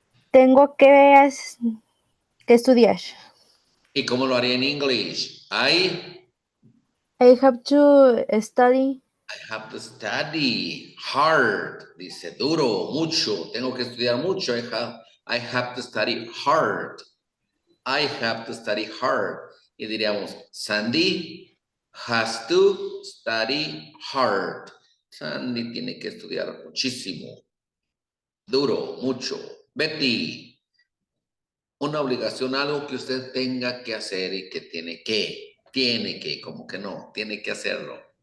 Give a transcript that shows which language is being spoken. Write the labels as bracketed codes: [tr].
[es] Tengo que estudiar. ¿Y cómo lo haría en English? [en] I have to study. have to study hard. [es] Dice duro, mucho. Tengo que estudiar mucho. [en] I have to study hard. I have to study hard. [es] Y diríamos, [en] Sandy has to study hard. [es] Sandy tiene que estudiar muchísimo. Duro, mucho. Betty, una obligación, algo que usted tenga que hacer y que tiene que, como que no, tiene que hacerlo.